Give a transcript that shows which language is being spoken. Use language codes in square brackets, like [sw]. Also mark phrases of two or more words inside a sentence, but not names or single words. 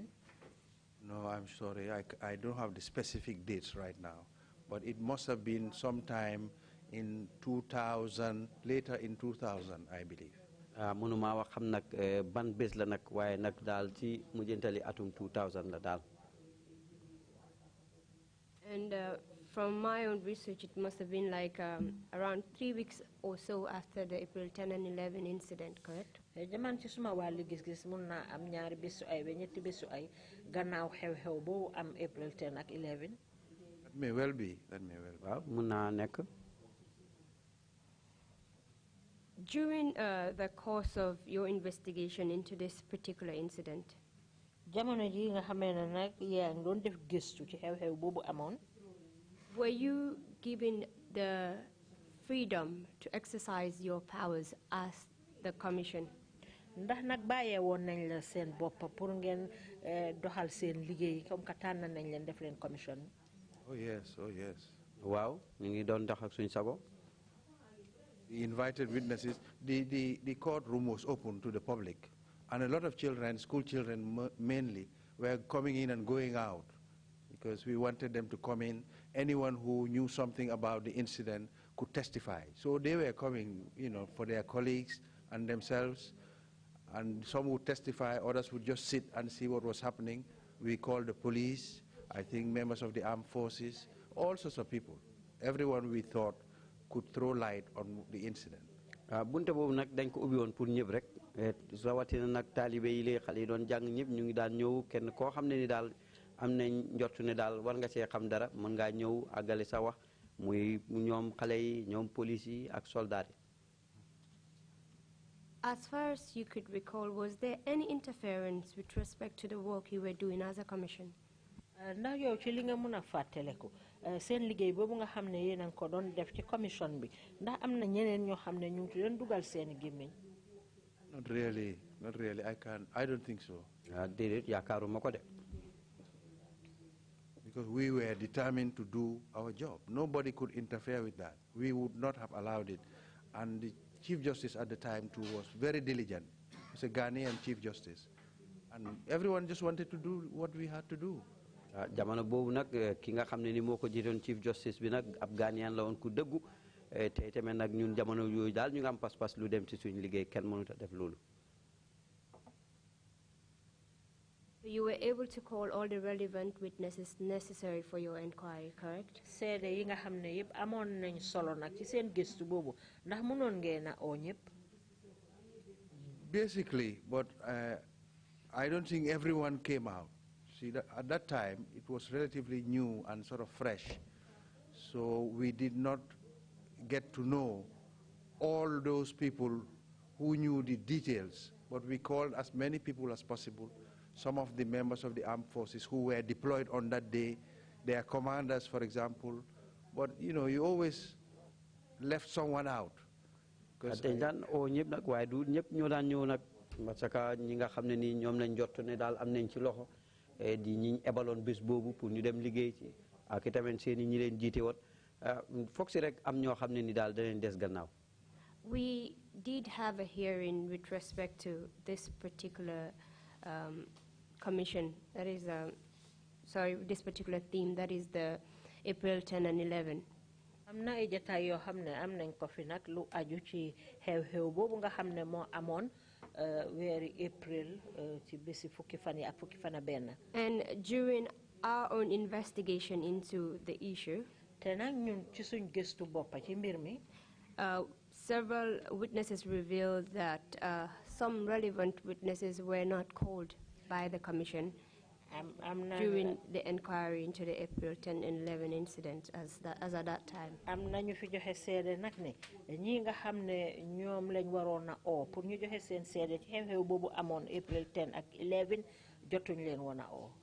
[en] No, I'm sorry. I don't have the specific dates right now, but it must have been sometime in 2000, later in 2000, I believe. [wo] mënuma wax xam nag ban bés la nag waaye nag daal ci mujjantali atum 2000 la daal. [en] And from my own research, it must have been like around 3 weeks or so after the April 10 and 11 incident, correct? [wo] jaman ci suma wàllu gis-gis mun naa am ñaari bésu ay ba ñetti bésu ay gannaaw xew-xew boobu am April 10 ak 11. [en] That may well be. That may well be. [wo] waaw mun naa nekk. [en] During the course of your investigation into this particular incident, [wo] jamono ji nga xamee ne nag yaa ngi doon def gëstu ci xew-xew boobu amoon. [en] were you given the freedom to exercise your powers as the commission? [wo] ndax nag bàyyee woon nañ la seen bopp pour ngeen doxal seen liggéey [fr] comme que [wo] tànn nañ leen def leen commission. [en] Oh yes, oh yes. [wo] waaw ñu ngi doon dox ak suñu sago. [en] The invited witnesses, the courtroom was open to the public, and a lot of children, school children mainly, were coming in and going out because we wanted them to come in. Anyone who knew something about the incident could testify. So they were coming, for their colleagues and themselves, and some would testify, others would just sit and see what was happening. We called the police, I think members of the armed forces, all sorts of people. Everyone we thought could throw light on the incident. [wo] bunte boobu nag dañ ko ubbi woon pour ñëpp rek rawatina nag taalibe yi léegi xale yi doon jàng ñëpp ñu ngi daan ñëw kenn koo xam ne ni daal am nañ njortu ne daal war nga see xam dara mën ngaa ñëw àggale sa wax muy ñoom xale yi ñoom police yi ak soldat yi. [en] As far as you could recall, was there any interference with respect to the work you were doing as a commission? [wo] ndax yow ci li nga mën a fàttaleku seen liggéey boobu nga xam ne yéen a ko doon def ci commission bi ndax am na ñeneen ñoo xam ne ñu ngi ci doon dugal seen gémmiñ. [en] Not really. I don't think so. [wo] déedéet yaakaaruma ko de. [en] Because we were determined to do our job. Nobody could interfere with that. We would not have allowed it. And the Chief Justice at the time too was very diligent. He was a Ghanaian Chief Justice. And everyone just wanted to do what we had to do. [wo] jamono boobu nag ki nga xam ne ni moo ko jiitoon [en] Chief Justice [wo] bi nag ab Ghanaian la woon ku dëggu te tamit nag ñun jamono yooyu daal ñu ngi am pas-pas lu dem ci suñu liggéey kenn mënut a def loolu. [en] You were able to call all the relevant witnesses necessary for your inquiry, correct? [wo] seede yi nga xam ne yëpp amoon nañ solo nag ci seen gëstu boobu ndax mënoon ngeen a oo ñëpp. [en] Basically, but I don't think everyone came out. See, at that time, it was relatively new and sort of fresh. So we did not get to know all those people who knew the details, but we called as many people as possible. Some of the members of the armed forces who were deployed on that day, their commanders, for example. But, you always left someone out. [fr] parce que [wo] ñi nga xam ne nii ñoom lañ jot ne daal am nañ ci loxo di ñi ebaloon bés boobu pour ñu dem liggéey ci ak itamit seen ñi leen jiite woon foog si rek am ñoo xam ne ni daal danañ des gannaaw. [en] We did have a hearing with respect to this particular commission, that is, this particular theme, that is the April 10 and 11. [wo] am na ay jataay yoo xam ne am nañ ko fi nag lu aju ci xew-xew boobu nga xam ne moo amoon weeri April ci bési fukki fan yi ak fukki fan benn. [en] And during our own investigation into the issue, [wo] te nag ñun ci suñ gëstu boppa ci mbir mi, [en] several witnesses revealed that some relevant witnesses were not called by the commission during the inquiry into the April 10 and 11 incident as at that time. [wo] am na ñu fi joxe seede nag ne ñi nga xam ne ñoom lañ waroon a oo pour ñu joxe seen seede ci xew-xew boobu amoon April 10 ak 11 jotuñ leen woon a oo.